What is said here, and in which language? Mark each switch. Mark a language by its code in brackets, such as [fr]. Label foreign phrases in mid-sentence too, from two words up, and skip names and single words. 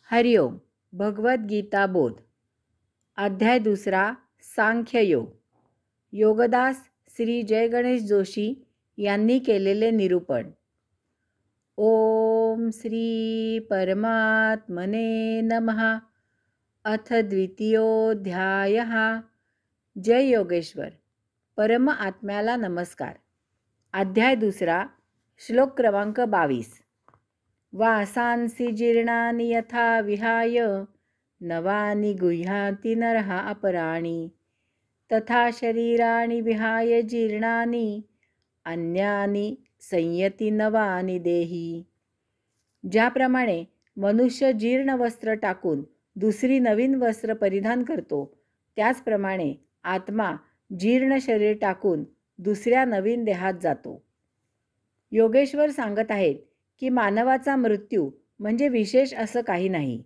[mr] हरिओम. भगवद्गीता बोध. अध्याय 2. सांख्ययोग. योगदास श्री जय गणेश जोशी यांनी केलेले निरूपण. [sa] ओम श्री परमात्मने नमः. अथ द्वितीयोऽध्यायः. [mr] जय योगेश्वर. परम आत्म्याला नमस्कार. अध्याय 2. श्लोक क्रमांक 22. [sa] वासांसि जीर्णानि यथा विहाय नवानि गुह्याति नरः अपराणि तथा शरीराणि विहाय जीर्णानि अन्यानि संयति नवानि देही. [mr] ज्याप्रमाणे मनुष्य जीर्ण वस्त्र टाकून दुसरी नवीन वस्त्र परिधान करतो, त्याचप्रमाणे आत्मा जीर्ण शरीर टाकून दुसऱ्या नवीन देहात जातो. योगेश्वर सांगत आहेत की मानवाचा मृत्यू म्हणजे विशेष असं काही नाही.